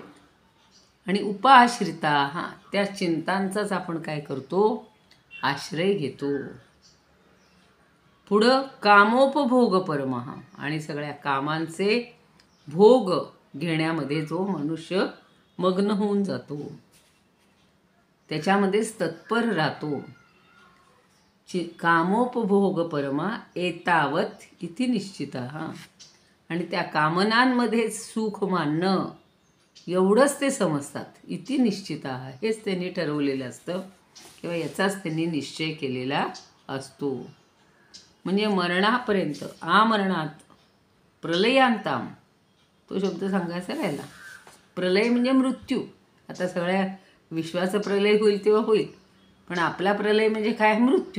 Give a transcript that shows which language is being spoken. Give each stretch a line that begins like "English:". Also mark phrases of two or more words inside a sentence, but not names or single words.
Marathi: आणि उपाश्रिता, हां, त्या चिंतांचाच आपण काय करतो, आश्रय घेतो. पुढं
Sanskrit: कामोपभोग परमः,
Marathi: आणि सगळ्या कामांचे भोग घेण्यामध्ये जो मनुष्य मग्न होऊन जातो, त्याच्यामध्येच तत्पर राहतो.
Sanskrit: कामोपभोग परमा एतावत इति निश्चितः.
Marathi: आणि त्या कामनांमध्ये सुख मानणं एवढंच ते समजतात.
Sanskrit: इति निश्चितः,
Marathi: हेच त्यांनी ठरवलेलं असतं किंवा याचाच त्यांनी निश्चय केलेला असतो. म्हणजे मरणापर्यंत, आमरणात, प्रलयांताम, तो शब्द सांगायचा राहिला. प्रलय म्हणजे मृत्यू. आता सगळ्या विश्वाचं प्रलय होईल तेव्हा होईल, पण आपला प्रलय म्हणजे काय, मृत्यू.